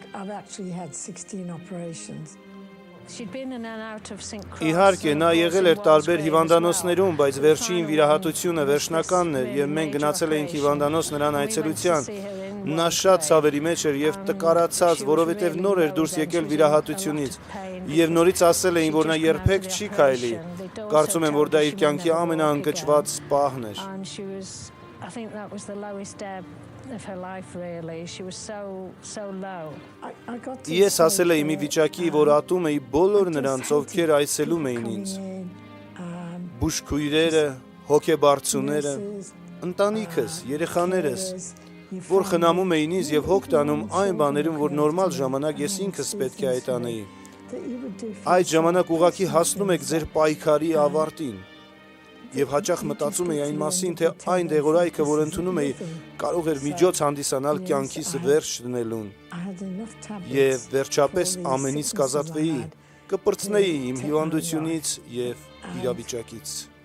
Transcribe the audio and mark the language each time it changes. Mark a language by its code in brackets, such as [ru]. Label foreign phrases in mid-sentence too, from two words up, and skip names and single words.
[hy] Իհարկե, նա եղել էր տարբեր հիվանդանոցներում, բայց վերջին վիրահատությունը վերջնականն էր, և մենք գնացել էինք հիվանդանոց նրան այցելության։ Նա շատ ցավերի մեջ էր և տկարացած, որովհետև նոր էր դուրս եկել վիրահատությունից, և նորից ասել էին, որ նա երբեք չի քայլի։ Կարծում եմ, որ դա իր կյանքի ամենաընկճված պահն էր։ [en] I think that was the lowest ebb of her life, really. She was so low. [hy] Ես ասել էի մի վիճակի, որ ատում էի բոլոր նրանց, ովքեր այցելում էին ինձ։ Բուժքույրերը, հոգեբարձուները, ընտանիքս, երեխաներս, որ խնամում էին ինձ և հոգ տանում այն բաներում, որ նորմալ ժամանակ ես ինքս պետք է այդ անեի։ Այդ ժամանակ ուղղակի հասնում եք ձեր պայքարի ավարտին։ Եվ հաճախ մտածում էի այն մասին, թե այն դեղորայքը, որ ընդունում էի, կարող էր միջոց հանդիսանալ կյանքիս վերջ դնելուն։ Եվ վերջապես ամենից կազատվեի, կպրծնեի իմ հիվանդությունից և իրավիճակից։